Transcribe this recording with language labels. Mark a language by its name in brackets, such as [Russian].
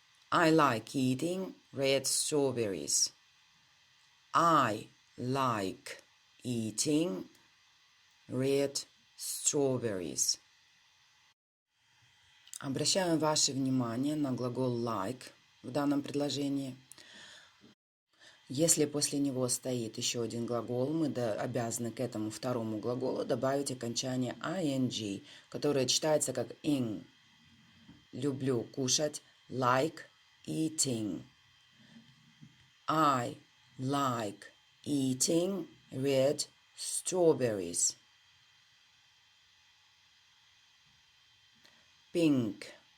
[English] I like eating red strawberries. I like eating red strawberries. [Russian] Обращаем ваше внимание на глагол like в данном предложении. Если после него стоит еще один глагол, мы обязаны к этому второму глаголу добавить окончание ing, которое читается как ing. Люблю кушать, [English] like eating. I like eating red strawberries. Pink.